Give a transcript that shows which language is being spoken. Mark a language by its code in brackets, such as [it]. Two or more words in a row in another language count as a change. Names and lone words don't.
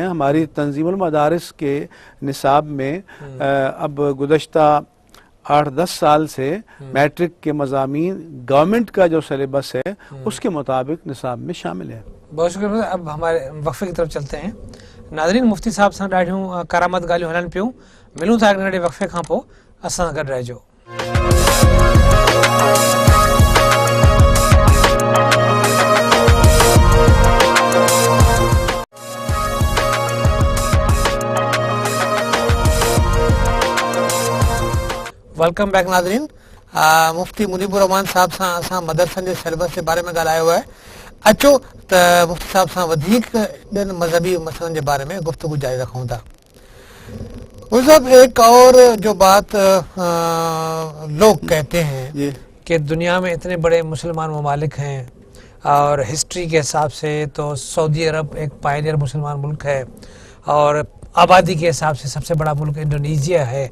[ur] ہماری تنظیم المدارس کے نصاب میں اب گزشتہ 8-10 سال سے میٹرک کے مضامین گورنمنٹ کا جو سلیبس ہے اس کے مطابق نصاب میں شامل ہے. بہت شکریہ. اب ہمارے وقفے کی طرف چلتے ہیں. [sd] ناظرین مفتی صاحب سان ॾाढियूं करामत ॻाल्हियूं हलनि पियूं. मिलूं था नंढे वक़फ़े खां पोइ. असां गॾु रहिजो. [en] welcome back [sd] नाज़रीन. मुफ्ती मुनीबुर रहमान साहब सां असां मदरसनि जे सिलेबस जे बारे में ॻाल्हायो आहे. अचो त मुफ्ती साहब सां वधीक ॿियनि मज़हबी मसइलनि जे बारे में गुफ्तगू जारी रखूं था. [ur] صاحب ایک اور جو بات لوگ کہتے ہیں کہ دنیا میں اتنے بڑے مسلمان ممالک ہیں اور ہسٹری کے حساب سے تو سعودی عرب ایک پائنیر مسلمان ملک ہے اور آبادی کے حساب سے سب سے بڑا ملک انڈونیشیا ہے.